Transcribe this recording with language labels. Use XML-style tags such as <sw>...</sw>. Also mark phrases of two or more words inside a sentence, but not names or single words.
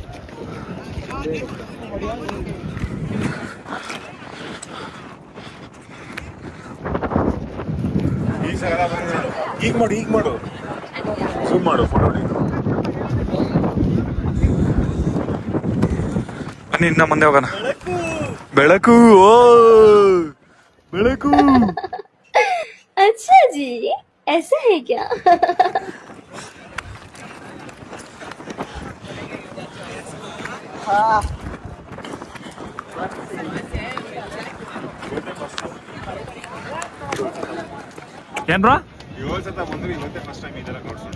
<kn>ಈಗ ಮಾಡು ಜೂಮ್ ಮಾಡು ಫೋಟೋ ಬನ್ನಿ ಇನ್ನ ಮುಂದೆ ಹೋಗೋಣ. ಬೆಳಕು ಓ ಬೆಳಕು.</kn> <hi>अच्छा जी, ऐसा है क्या?</hi> <kn>ಏನ್ ಬ್ರೋ ಬಂದ್ರೆ ಇವತ್ತೇ</kn> <en>first time</en> <kn>ಇದೆಲ್ಲ ನೋಡ್ತೀನಿ.</kn>